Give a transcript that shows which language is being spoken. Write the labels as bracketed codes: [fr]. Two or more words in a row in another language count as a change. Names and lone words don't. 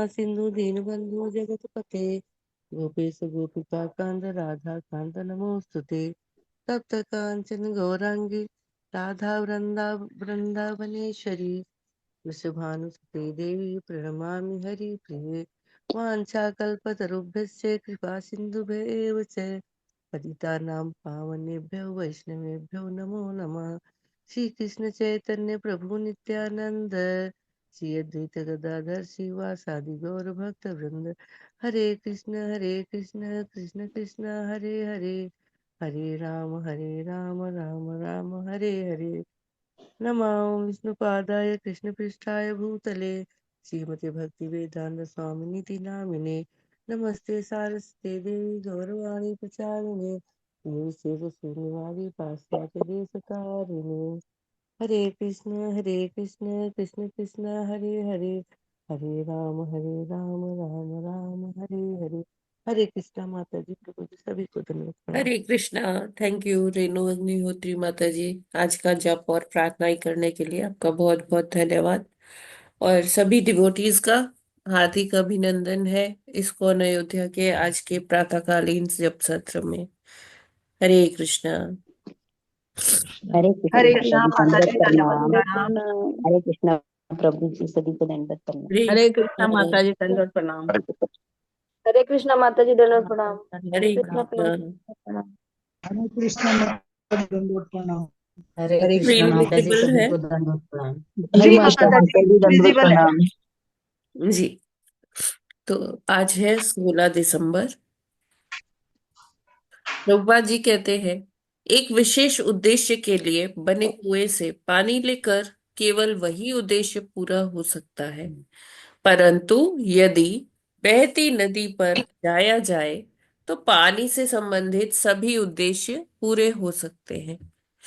[sa] सिंधु दीनबंधु जगतपते गोपेश गोपिका कांत राधा कांत नमोस्तुते तप्त कांचन गौरांगी राधा वृंदावनेश्वरी वृषभानुसुते देवी प्रणमामि हरिप्रिये वाञ्छाकल्पतरुभ्यश्च कृपा सिन्धुभ्येव च पतितानां पावनेभ्यो वैष्णवेभ्यो नमो नमः। श्रीकृष्ण चैतन्य प्रभु नित्यानंद श्री अद्वैत गदाधर श्रीवासादि गौर भक्त वृंद हरे कृष्ण कृष्ण कृष्ण हरे हरे हरे राम राम राम हरे हरे। नमामि विष्णुपादाय कृष्णपृष्ठाय भूतले श्रीमते भक्तिवेदांत स्वामिनीति नामिने नमस्ते सारस्वते देवी गौरवाणी प्रचारिणे निर्विशेष शून्यवादी पाश्चात्य देशकारिणे हरे कृष्ण कृष्ण कृष्ण हरे हरे हरे राम राम राम हरे हरे। [hi] हरे कृष्णा माता जी प्रभु जी सभी को धन्यवाद प्रणाम। हरे कृष्णा। [en] thank you [hi] रेणु अग्निहोत्री माता जी। आज का जप और प्रार्थनाएं करने के लिए आपका बहुत बहुत धन्यवाद। और सभी डिवोटीज का हार्दिक अभिनंदन है इस्कॉन अयोध्या के आज के प्रातःकालीन जप सत्र में। हरे कृष्णा। हरे हरे कृष्णा कृष्णा सभी को माता दंडवत जी दंडवत प्रणाम। प्रणाम। हरे कृष्णा प्रभु जी सभी को दंडवत प्रणाम। हरे हरे कृष्णा कृष्णा। माता जी दंडवत प्रणाम। हरे कृष्णा माता जी दंडवत प्रणाम। हरे हरे कृष्णा कृष्णा। प्रणाम। हरे कृष्णा माता जी दंडवत प्रणाम। हरे हरे कृष्णा स्क्रीन कृष्णा। माता जी विजिबल सभी है? को दंडवत प्रणाम। जी जय माता माता जी माता जी दंडवत विजिबल है। प्रणाम। जी। तो आज है 16 दिसंबर। प्रभुपाद जी कहते हैं, एक विशेष उद्देश्य के लिए बने कुएं से पानी लेकर केवल वही उद्देश्य पूरा हो सकता है, परंतु यदि बहती नदी पर जाया जाए तो पानी से संबंधित सभी उद्देश्य पूरे हो सकते हैं।